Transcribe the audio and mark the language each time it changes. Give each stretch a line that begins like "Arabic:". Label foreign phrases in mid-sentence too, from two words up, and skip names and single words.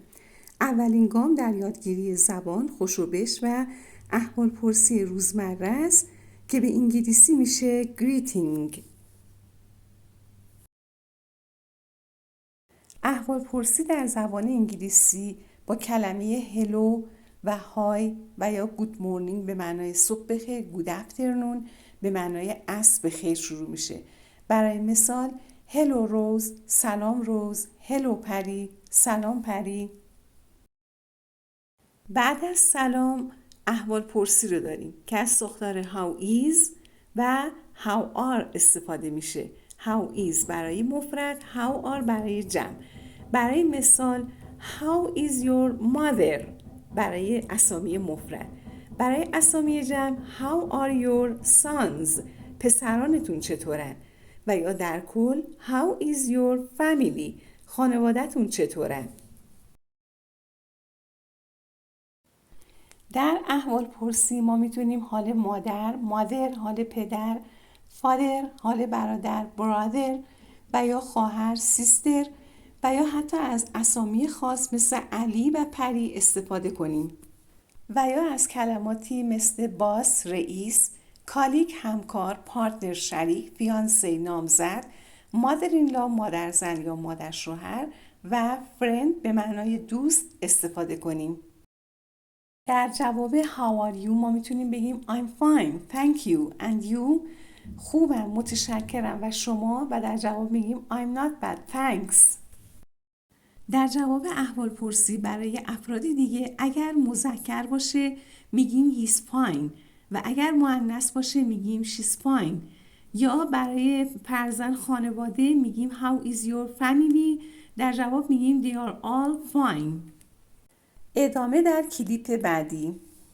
Persian: اولین گام در یادگیری زبان خوشوبش و احوالپرسی روزمره است که به انگلیسی میشه greeting. احوالپرسی در زبان انگلیسی با کلمه hello و های و یا
English: good morning
Persian: به معنای صبح بخیر،
English: good afternoon
Persian: به معنای عصر بخیر شروع میشه. برای مثال hello روز، سلام روز، hello پری، سلام پری. بعد از سلام احوالپرسی رو داریم که از ساختار
English: how is
Persian: و
English: how are
Persian: استفاده میشه.
English: how is
Persian: برای مفرد،
English: how are
Persian: برای جمع. برای مثال
English: how is your mother
Persian: برای اسامی مفرد. برای اسامی جمع
English: how are your sons
Persian: پسرانتون چطورن؟ و یا در کل
English: how is your family
Persian: خانوادتون چطورن؟ در احوالپرسی ما میتونیم حال مادر حال پدر، فادر حال برادر، برادر و یا خواهر، سیستر و یا حتی از اسامی خاص مثل علی و پری استفاده کنیم. و یا از kلماتی مثل باس رئیس، کالیگ همکار، پارتنر شریک، فیانسه نامزد، مادر
English: in law
Persian: مادرزن یا مادر شوهر و فرند به معنای دوست استفاده کنیم. در جواب
English: how are you
Persian: ما میتونیم بگیم
English: I'm fine, thank you and you
Persian: خوبم، متشکرم و شما و در جواب میگیم
English: I'm not bad, thanks.
Persian: در جواب احوالپرسی برای افراد دیگه اگر مذکر باشه میگیم
English: he's fine
Persian: و اگر مؤنث باشه میگیم
English: she's fine.
Persian: یا برای فرزند خانواده میگیم
English: how is your family
Persian: در جواب میگیم
English: they are all fine.
Persian: ادامه در کلیپ بعدی.